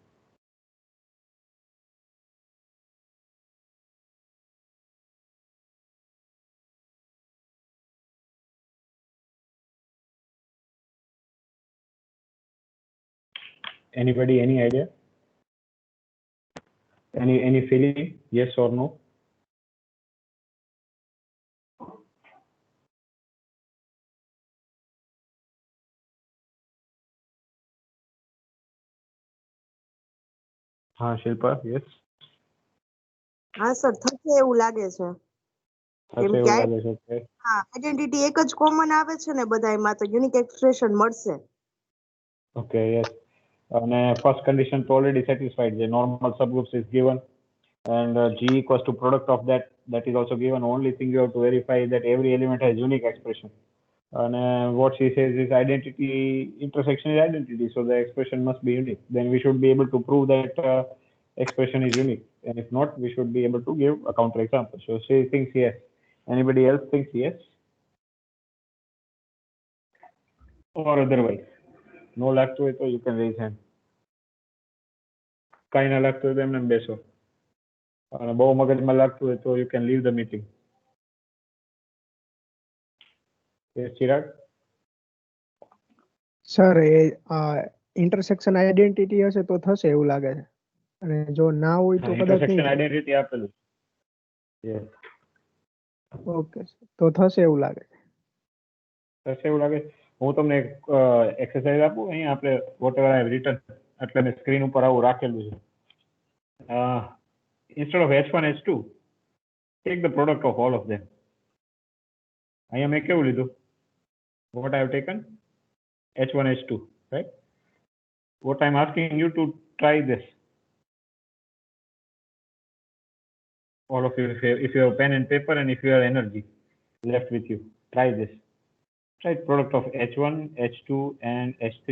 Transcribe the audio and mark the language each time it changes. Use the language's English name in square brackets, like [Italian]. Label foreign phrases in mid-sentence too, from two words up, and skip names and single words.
[English] Anybody, any idea? Any feeling? Yes or no? [Gujarati] હા શિલ્પા, yes. હા સર થશે એવું લાગે છે કેમ થશે કે એવું લાગે છે કે હા આઈડેન્ટિટી એક જ કોમન આવે છે ને બધાયમાં તો [English] unique expression [Gujarati] મળશે. [English] Okay, yes. And first condition to already satisfied. The normal subgroups is given, and G equals to product of that. That is also given. Only thing you have to verify that every element has unique expression. And what she says is identity intersection is identity, so the expression must be unique. Then we should be able to prove that expression is unique, and if not, we should be able to give a counter example. So she thinks yes. Anybody else thinks yes, or otherwise? No [Gujarati] લાગતું હોય તો [English] you can raise hand. [Gujarati] કાંઈ ના લાગતું હોય તો એમને બેસો. અને બહુ મગજમાં લાગતું હોય તો [English] you can leave the meeting. Yes, Chirag? [Gujarati] સર એ [English] intersection identity [Gujarati] હશે તો થશે એવું લાગે છે અને જો ના હોય તો કદાચ [English] Intersection [Gujarati] નહીં થાય. identity આપેલું. Yes. ઓકે તો થશે એવું લાગે છે. થશે એવું લાગે. હું તમને એક એક્સરસાઇઝ આપું. અહીંયા આપણે [English] whatever I have written [Gujarati] એટલે મેં સ્ક્રીન ઉપર આવું રાખેલું છે. [English] Instead of H1 H2, take the product of all of them. [Gujarati] અહીંયા મેં કેવું લીધું? [English] What I have taken? H1 H2, right? What I'm asking you to try this. All of you, if you have pen and paper and if you have energy left with you, try this. Try product of H1, H2, and H3.